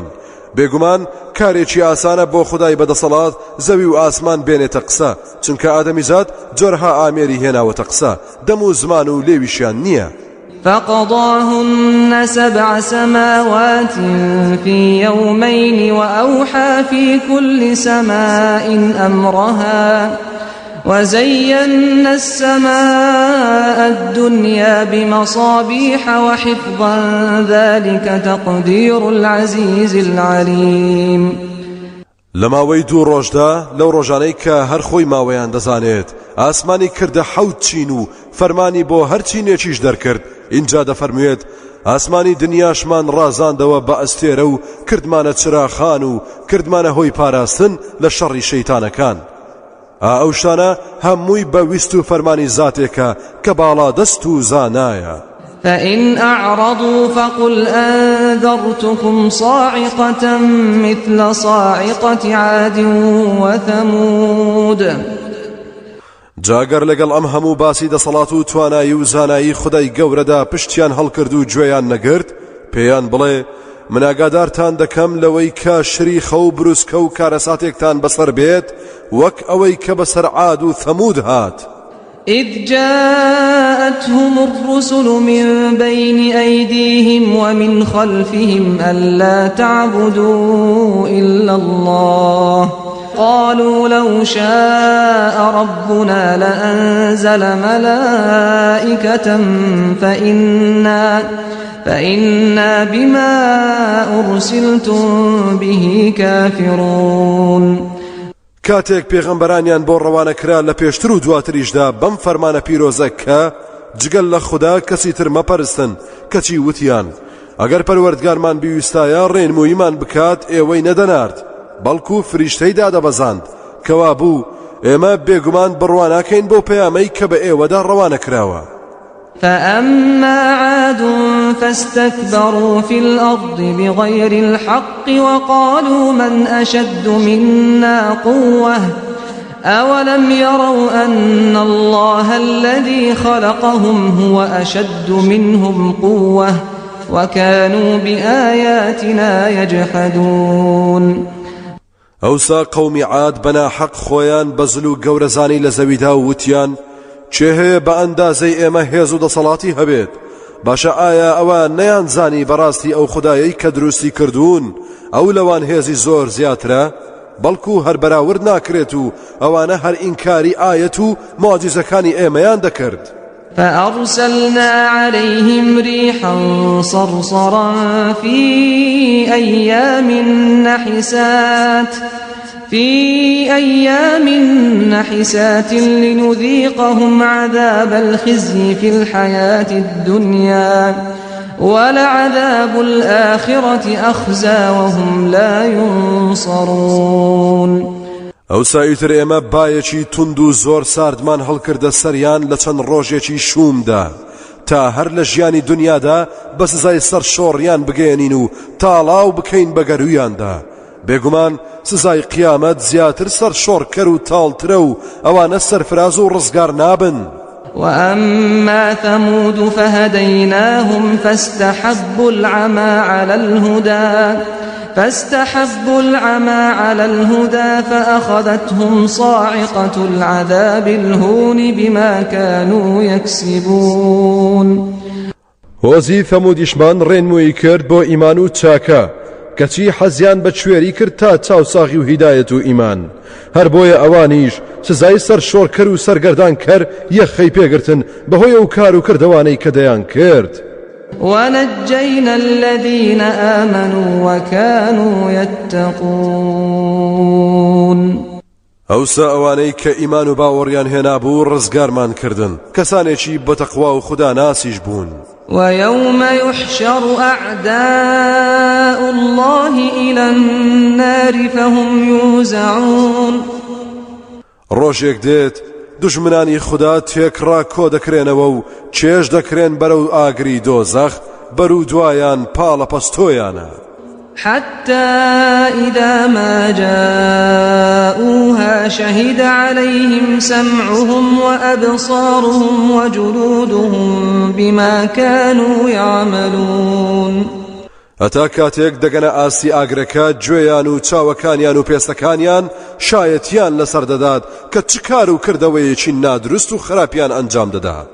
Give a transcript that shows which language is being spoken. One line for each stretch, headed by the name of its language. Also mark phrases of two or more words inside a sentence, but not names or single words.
Central Kurdish: بێگومان کارێکی ئاسانە بۆ خودای بەدەسەڵات زەوی و ئاسمان بێنێتە قسە، چونکە ئادەمیزاد جۆرها ئامێری هێناوەتە قسە، دەم و زمان و لێویشیان نییە.
Arabic: فقضاهن 7 سماوات في يومين وأوحى في كل سماء أمرها وزينا السماء الدنيا بمصابيح وحفظا ذلك تقدير العزيز العليم.
Central Kurdish: لەماوەی 2 ڕۆژدا لەو ڕۆژانەی کە هەر خۆی ماوەیان دەزانێت ئاسمانی کردە 7 چین و فەرمانی بۆ هەر چینێکیش دەرکرد. اینجا دەفەرموێت ئاسمانی دنیاشمان ڕازاندەوە بە ئەستێرە و کردمانە چراخان و کردمانە هۆی پاراستن لە شەڕی شەیتانەکان. ئەو شانە هەمووی بە ویست و فەرمانی زاتێکە کە باڵا دەست و زانایە.
Arabic: فإن أعرضوا فقل أنذرتكم صاعقة مثل صاعقة عاد وثمود.
Central Kurdish: جاگەر لەگەڵ ئەم هەموو باسی دەسەڵات و توانایی و زانایی خودای گەورەدا پشتیان هەڵکرد و گوێیان نەگرت، پێیان بڵێ من ئاگادارتان دەکەم لەوەی کە شریخە و بروسکە و کارەساتێکتان بەسەر بێت وەک ئەوەی کە بەسەر عاد و ثەمود هات.
Arabic: إذ جاءتهم الرسل من بين أيديهم ومن خلفهم ألا تعبدوا إلا الله قالوا لو شاء ربنا لأنزل ملائكة فإنا بما أرسلتم به كافرون.
Central Kurdish: کاتێک پێغەمبەرانیان بۆ ڕەوانە کرا لە پێشتر و دواتریشدا بەم فەرمانە پیرۆزە کە جگەل لە خوددا کەسی تر مەپەرستن، کەچی وتیان ئەگەر پەروەردگارمان بیویستایە ڕێنموویمان بکات ئێوەی نەدەنارد، بەڵکو فریشتەی دادەبەزاند کەوا بوو ئێمە بێگومان بڕواناکەین بۆ پەیامەی کە بە ئێوەدا ڕەوانە کراوە.
Arabic: فأما عاد فاستكبروا في الأرض بغير الحق وقالوا من أشد منا قوة أولم يروا أن الله الذي خلقهم هو أشد منهم قوة وكانوا بآياتنا يجحدون.
Central Kurdish: ئەوسا قەومی عاد بەنا حەق خۆیان بەزل و گەورەزانی لە زەویدا وتیان چێ هەیە بە ئەندازەی ئێمە هێز و دەسەڵاتی هەبێت؟ باشە ئایا ئەوە نەیانزانی بەڕاستی ئەو خودایەی کە دروستی کردوون ئەو لەوان هێزی زۆر زیاترە؟ بەڵکو هەر بەراورد ناکرێت و ئەوانە هەر ئینکاری ئایەت و معجزەکانی ئێمەیان دەکرد.
Arabic: فأرسلنا عليهم ريحا صرصرا في أيام نحسات لنذيقهم عذاب الخزي في الحياة الدنيا ولعذاب الآخرة أخزى وهم لا ينصرون.
Central Kurdish: ئەو سایتر ئێمە بایەکی تند و زۆر ساردمان هەڵکردە سەریان لە چەند ڕۆژێکی شومدا تا هەر لە ژیانی دنیادا بە سزای سەر شۆڕیان بگەێنین و تاڵاو بکەین بە گەرویاندا. بێگومان سزای قیامەت زیاتر سەر شۆڕکەر و تاڵترە و ئەوانە سەرفراز و ڕزگار نابن.
Arabic: وأما ثمود فهديناهم فاستحبوا العمى على الهدى فأخذتهم صاعقة العذاب الهون بما كانوا يكسبون.
Central Kurdish: هۆزی ثەمودیشمان ڕێنمووی کرد بۆ ئیمان و چاکە کەچی حەزیان بە کوێری کرد تا چاوساغی و هیدایەت و ئیمان، هەر بۆیە ئەوانیش سزای سەر شۆڕکەر و سەرگەردان کەر یەخەی پێگرتن بەهۆی ئەو کار و کردەوانەی کە دەیان کرد.
Arabic: ونجينا الذين آمنوا وكانوا يتقون
Central Kurdish: ئەوسا ئەوانەی کە ئیمان و باوەڕیان هێنابوو ڕزگارمان کردن کەسانێکی بەتەقوا و خوددا ناسیش بوون.
Arabic: ويوم يحشر أعداء الله إلى النار فهم يوزعون
Central Kurdish: ڕۆژێک دێت دوژمنانی خوددا تێکڕا کۆ دەکرێنەوە و چێژ دەکرێن بەرەو ئاگری دۆزەخ بەرەو دوایان پاڵە پەستۆیانە.
Arabic: حتى إذا ما جاءوها شهد عليهم سمعهم وأبصارهم وجلودهم بما كانوا يعملون
Central Kurdish: هەتا کاتێک دەگەنە ئاسی ئاگرەکە گوێیان و چاوەکانیان و پێستەکانیان شایەتیان لەسەر دەدات کە چ کار و کردەوەیەکی نادروست و خراپیان ئەنجام دەدات.